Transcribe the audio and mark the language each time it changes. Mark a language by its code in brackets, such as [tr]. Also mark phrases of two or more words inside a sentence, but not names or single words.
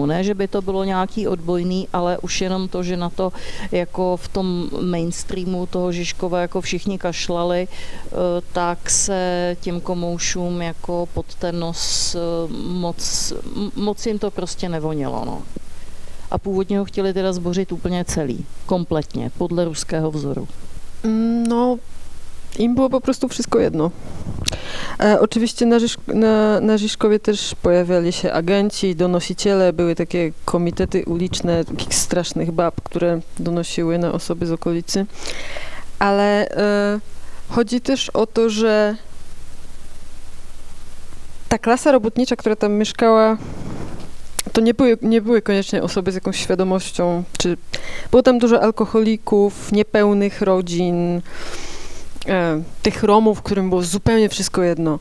[cs] Ne, že by to bylo nějaký odbojný, ale už jenom to, že na to jako v tom mainstreamu toho Žižkova jako všichni kašlali, tak se těm komoušům jako pod ten nos moc jim to prostě nevonělo. No. A původně ho chtěli teda zbořit úplně celý, kompletně, podle ruského vzoru. [pl] No, im było po prostu wszystko jedno. Oczywiście na Žižkovie też pojawiali się agenci, donosiciele, były takie komitety uliczne takich strasznych bab, które donosiły na osoby z okolicy. Ale chodzi też o to, że ta klasa robotnicza, która tam mieszkała, to nie były koniecznie osoby z jakąś świadomością, czy było tam dużo alkoholików, niepełnych rodzin, tych Romów, którym było zupełnie wszystko jedno.